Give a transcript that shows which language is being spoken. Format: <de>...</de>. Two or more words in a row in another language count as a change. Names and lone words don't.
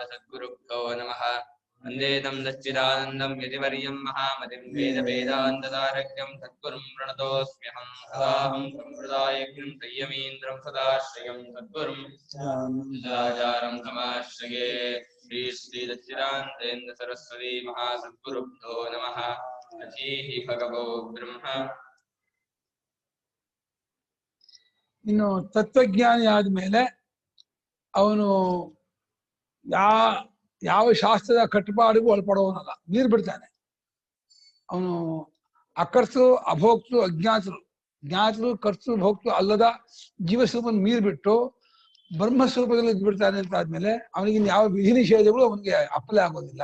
<sa>सद्गुरुभ्यो नमः वन्दे तं सच्चिदानन्दं यतिवर्यं महामतिं वेदवेदान्तदारक्यं सद्गुरुं प्रणतोऽस्म्यहं सदाहं सम्प्रदायज्ञं संयमीन्द्रं सदाश्रयं सद्गुरुं सदाचारं समाश्रये श्री सच्चिदानन्देन्द्र सरस्वती महासद्गुरुभ्यो नमः अथीहि भगवो ब्रह्म</sa> <kn>ಇನ್ನು ತತ್ವಜ್ಞಾನಿ ಆದ್ಮೇಲೆ ಅವನು ಯಾವ ಶಾಸ್ತ್ರದ ಕಟ್ಟುಪಾಡಿಗೂ ಒಳಪಡುವವನಲ್ಲ, ಮೀರ್ ಬಿಡ್ತಾನೆ. ಅವನು ಅಕರ್ತೃ ಅಭೋಕ್ತೃ ಅಜ್ಞಾತರು, ಜ್ಞಾತರು ಕರ್ತೃ ಭೋಕ್ತೃ ಅಲ್ಲದ ಜೀವಸ್ವರೂಪವನ್ನು ಮೀರ್ ಬಿಟ್ಟು ಬ್ರಹ್ಮಸ್ವರೂಪದಲ್ಲಿ ಇದ್ಬಿಡ್ತಾನೆ ಅಂತ ಆದ್ಮೇಲೆ ಅವನಿಗೆ ಯಾವ ವಿಧಿ ನಿಷೇಧಗಳು ಅವನಿಗೆ ಅಪ್ಲೈ ಆಗೋದಿಲ್ಲ.</kn>